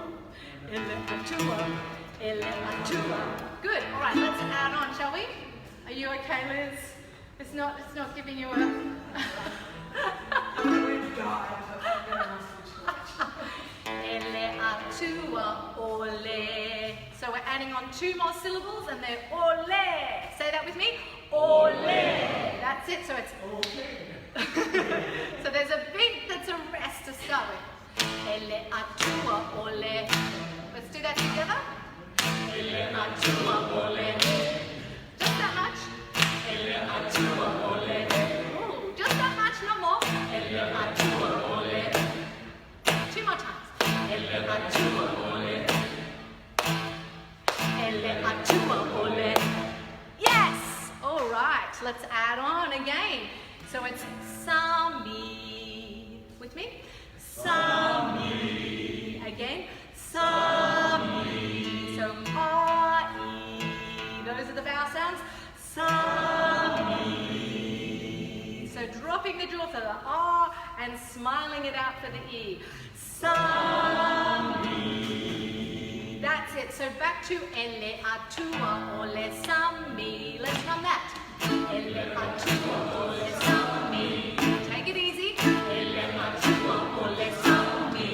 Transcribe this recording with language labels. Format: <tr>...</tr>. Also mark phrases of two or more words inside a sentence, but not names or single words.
<sm>Ele-a-tua. Ele-a-tua.</sm> <en>Good. All right, let's add on, shall we? Are you okay, Liz? It's not giving you a...</en> <sm>Ele-a-tua, ole.</sm> <en>So we're adding on 2 more syllables and they're ole. Say that with me. Ole. That's it. So it's ole. So there's a beat that's a rest to start with.</en> <sm>Ele-a-tua, ole.</sm> <en>Let's do that together.</en> <sm>Ele-a-tua, ole.</sm> <en>Just that much.</en> <sm>Ele-a-tua, ole.</sm> <en>Ooh, just that much, no more.</en> <sm>Ele-a-tua, ole. 2</sm> <en>more times.</en> <sm>Ele-a-tua, ole. Ele-a-tua, ole.</sm> <en>Yes! All right, let's add on again. So it's Sami. With me? Sami. Again. Sami. So A-E. Those are the vowel sounds. Sami. So dropping the jaw for the R and smiling it out for the E. Sami. That's it. So back to</en> <sm>ele-a-tua, ole sami.</sm> <en>Let's run that.</en> <sm>Ele-a-tua, ole sami.</sm> <en>Take it easy.</en> <sm>Ele-a-tua, ole sami.</sm>